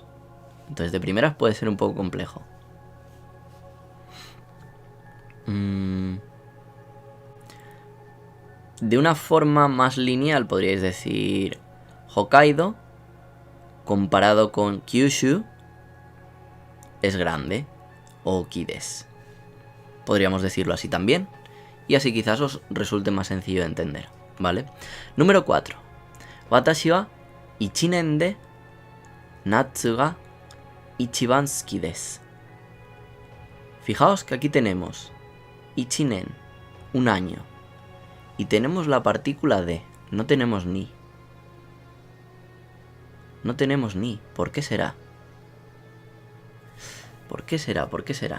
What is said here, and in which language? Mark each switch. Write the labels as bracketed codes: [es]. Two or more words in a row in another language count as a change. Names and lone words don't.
[es] Entonces de primeras puede ser un poco complejo. De una forma más lineal podríais decir Hokkaido comparado con Kyushu es grande, [ja] 大きいです. [es] Podríamos decirlo así también, y así quizás os resulte más sencillo de entender, ¿vale? Número 4. [ja] 私は1年で夏が一番好きです. [es] Fijaos que aquí tenemos 1年, un año, y tenemos la partícula de, no tenemos ni. No tenemos ni. ¿Por qué será? ¿Por qué será? ¿Por qué será?